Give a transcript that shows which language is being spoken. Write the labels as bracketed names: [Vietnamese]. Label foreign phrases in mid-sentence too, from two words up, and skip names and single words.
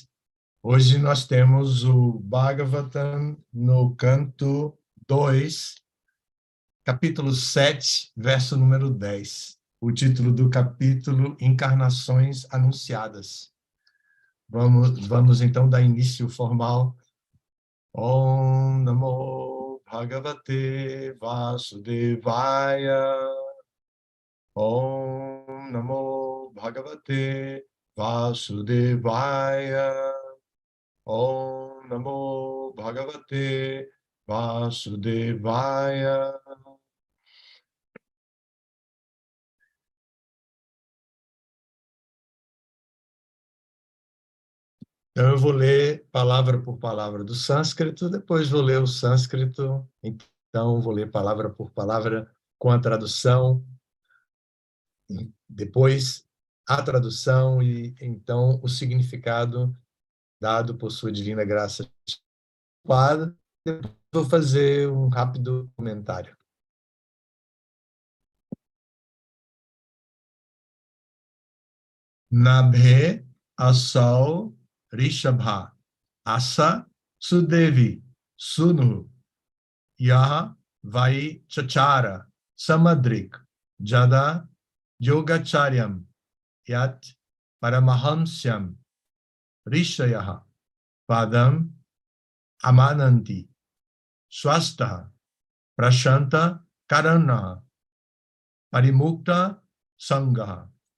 [Portuguese] Hoje nós temos o Bhagavatam no canto 2, capítulo 7, verso número 10. O título do capítulo, Encarnações Anunciadas. Vamos então dar início formal. [Sanskrit] Om Namo Bhagavate Vasudevaya. Om Namo Bhagavate Vasudevaya. Om Namo Bhagavate Vasudevaya. [Portuguese] Então, eu vou ler palavra por palavra do sânscrito, depois vou ler o sânscrito, então vou ler palavra por palavra com a tradução, depois a tradução e então o significado dado por sua divina graça. Depois vou fazer um rápido comentário. [Sanskrit] Nabhe asau Rishabha asa sudevi sunu yaha vai chachara samadrik jada yogacharyam yat paramahamsyam rishayaha padam amananti swastaha prashanta karanaha parimukta sangaha.